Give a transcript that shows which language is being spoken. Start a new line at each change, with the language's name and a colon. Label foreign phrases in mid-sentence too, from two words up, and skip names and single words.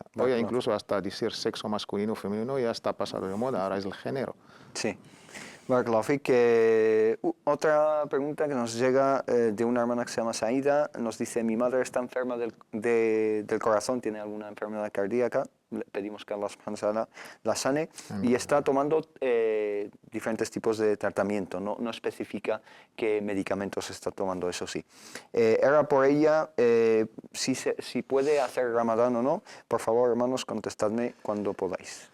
Spanish: Hoy incluso hasta decir sexo masculino o femenino ya está pasado de moda, ahora es el género.
Arabic: Sí. بارك الله فيك.
Spanish: Otra pregunta que nos llega de una hermana que se llama Saida, nos dice, mi madre está enferma del corazón, tiene alguna enfermedad cardíaca, le pedimos que Allah
Arabic: سبحانه وتعالى
Spanish: la sane, y está tomando diferentes tipos de tratamiento, no especifica qué medicamentos está tomando, eso sí. Era por ella, si puede hacer Ramadán o no, por favor hermanos, contestadme cuando podáis.